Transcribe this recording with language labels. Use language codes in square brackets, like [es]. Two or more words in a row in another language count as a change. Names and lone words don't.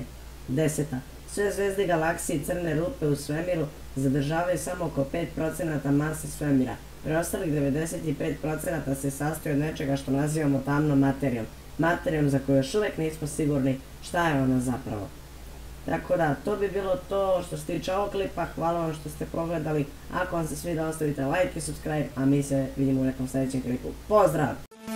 [bs] Deseta, sve zvezde galaksije i crne rupe u svemiru zadržavaju samo oko 5% mase svemira. Preostalih 95% se sastoji od nečega što nazivamo tamnom materijom. Materijom za koju još uvijek nismo sigurni šta je ona zapravo. Tako da, to bi bilo to što se tiče ovog klipa. Hvala vam što ste pogledali. Ako vam se sviđa, ostavite like i subscribe, a mi se vidimo u nekom sljedećem klipu. Pozdrav!